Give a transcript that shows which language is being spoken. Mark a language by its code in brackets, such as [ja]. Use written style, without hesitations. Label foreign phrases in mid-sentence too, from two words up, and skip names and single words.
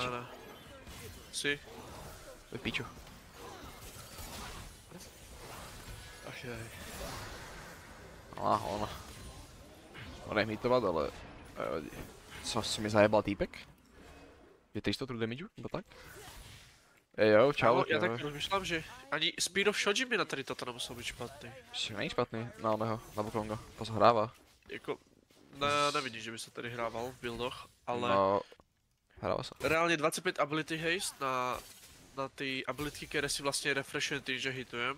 [sk] Si? To je piču. Ach jaj. Ono. Môžem hitovat, ale... [cs] Co mi zajebal týpek? Je 300 [en] true damage, [cs] nebo tak? Jo, čau. Já tak rozmýšlám, že ani Speed of Shoji mi na tady toto nemusel být špatný. Není špatný, na oného, na Wukonga. To se hrává. Jako, nevidíš, že by se tady hrával v buildoch, ale No, hrává se. [sk] reálně 25 [en] ability haste [sk] na ty abilitky, které si vlastně refreshujem tým, že hitujem.